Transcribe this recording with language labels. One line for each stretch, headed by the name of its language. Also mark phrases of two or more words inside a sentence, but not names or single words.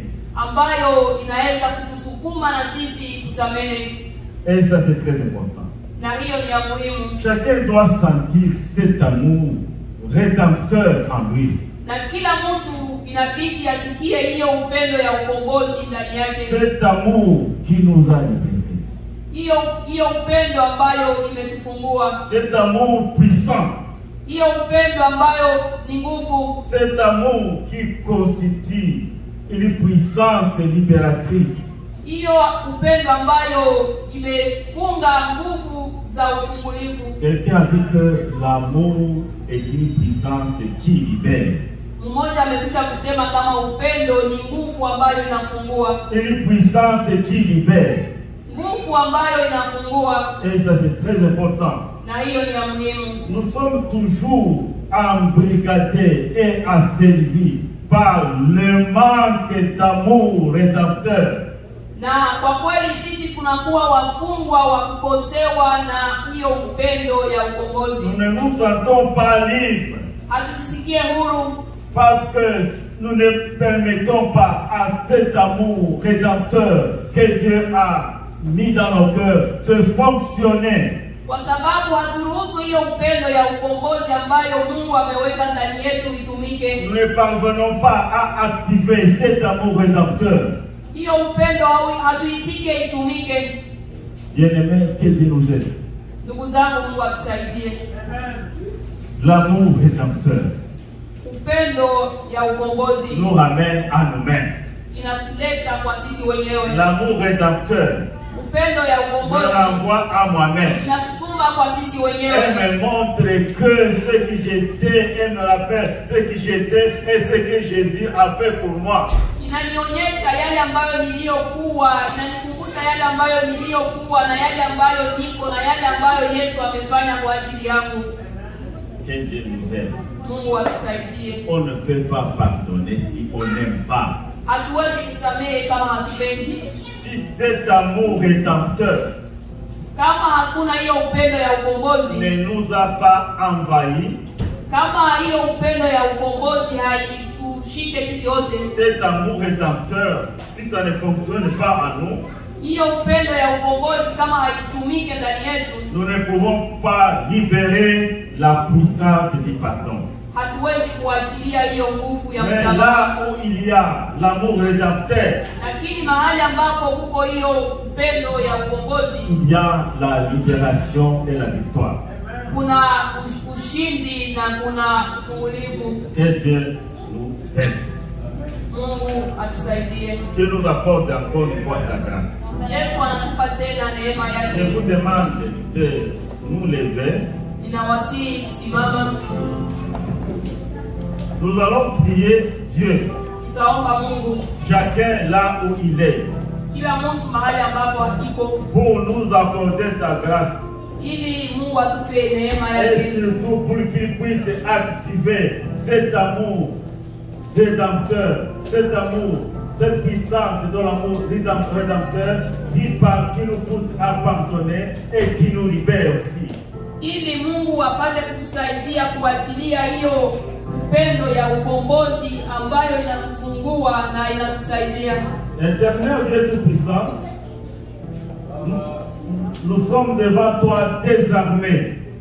Swahili: ambayo inaweza kutusukuma na sisi kusamehe,
French: Et ça, c'est très important.
Swahili: na hiyo ni ya muhimu,
French: Chacun doit sentir cet amour rédempteur en lui.
Swahili: na kila mtu inabidi asikie hiyo upendo ya ukombozi ndani yake,
French: Cet amour qui nous a libérés.
Swahili: hiyo upendo ambayo imetufungua,
French: Cet amour puissant.
Swahili: hiyo upendo ambayo ni nguvu,
French: Cet amour qui constitue une puissance libératrice.
Swahili: hiyo upendo ambayo imefunga nguvu za ufungulivu.
French: Quelqu'un a dit que l'amour est une puissance qui libère.
Swahili: Mmoja amekwisha kusema kama upendo ni nguvu ambayo inafungua,
French: Une puissance qui libère.
Swahili: nguvu ambayo inafungua,
French: Et ça, c'est très important.
Swahili: na hiyo ni ya muhimu.
French: Nous sommes toujours embrigadés et asservis par le manque d'amour rédempteur.
Swahili: Na kwa kweli sisi tunakuwa wafungwa wa kukosewa na hiyo upendo ya ukombozi.
French: Nous ne nous sentons pas libres
Swahili: Hatujisikie huru
French: parce que nous ne permettons pas à cet amour rédempteur que Dieu a mis dans nos cœurs de fonctionner.
Swahili: kwa sababu haturuhusu hiyo upendo ya ukombozi ambayo Mungu ameweka ndani yetu itumike.
French: Nous ne parvenons pas à activer cet amour rédempteur.
Swahili: Hiyo upendo hatuitike itumike.
French: Bien-aimés, que Dieu nous aide.
Swahili: Ndugu zangu, Mungu atusaidie.
French: L'amour rédempteur
Swahili: Upendo ya ukombozi
French: nous ramène à nous-mêmes.
Swahili: inatuleta kwa sisi wenyewe.
French: L'amour rédempteur
Swahili: Upendo ya
French: me
Swahili: ukombozi
French: renvoie à moi-même.
Swahili: inatutuma kwa sisi wenyewe.
French: Elle me montre que ce que j'étais, elle me rappelle ce que j'étais et ce que Jésus a fait pour moi.
Swahili: Inanionyesha yale ambayo niliyokuwa, inanikumbusha katika yale ambayo niliyokuwa na yale ambayo niko na yale ambayo Yesu amefanya kwa ajili yangu.
French: Que Dieu nous aide.
Swahili: Mungu atusaidie.
French: On ne peut pas pardonner si on n'aime pas.
Swahili: Hatuwezi kusamehe kama hatupendi.
French: Si cet amour rédempteur
Swahili: Kama hakuna hiyo upendo ya ukombozi,
French: ne nous a pas envahis,
Swahili: kama hiyo upendo ya ukombozi haitushike sisi wote,
French: cet amour rédempteur, si ça ne fonctionne pas en nous,
Swahili: hiyo upendo ya ukombozi kama haitumike ndani yetu,
French: nous ne pouvons pas libérer la puissance du pardon.
Swahili: hatuwezi kuachilia hiyo nguvu ya
French: Mais
Swahili: msamaha.
French: là où il y a l'amour rédempteur,
Swahili: Lakini mahali ambapo kuko hiyo upendo ya ukombozi,
French: il y a la libération et la victoire.
Swahili: kuna ushindi na kuna ufungulivu.
French: Que Dieu nous aide.
Swahili: Mungu atusaidie.
French: Que nous accorde encore une fois sa grâce.
Swahili: Yesu anatupa tena neema
French: Je vous
Swahili: yake.
French: demande de nous lever.
Swahili: Ninawasihi kusimama.
French: Nous allons prier Dieu,
Swahili: Tutaomba Mungu,
French: chacun là où il est,
Swahili: kila mtu mahali ambapo iko,
French: pour nous accorder sa grâce.
Swahili: ili Mungu atupe neema
French: Et
Swahili: yake,
French: surtout pour qu'il puisse activer cet amour rédempteur, cet amour, cette puissance de l'amour rédempteur qui nous pousse à pardonner et qui nous libère aussi.
Swahili: ili Mungu apate kutusaidia kuachilia hiyo upendo ya ukombozi ambayo inatufungua na inatusaidia.
French: Éternel Dieu Tout-Puissant, nous sommes devant toi désarmés.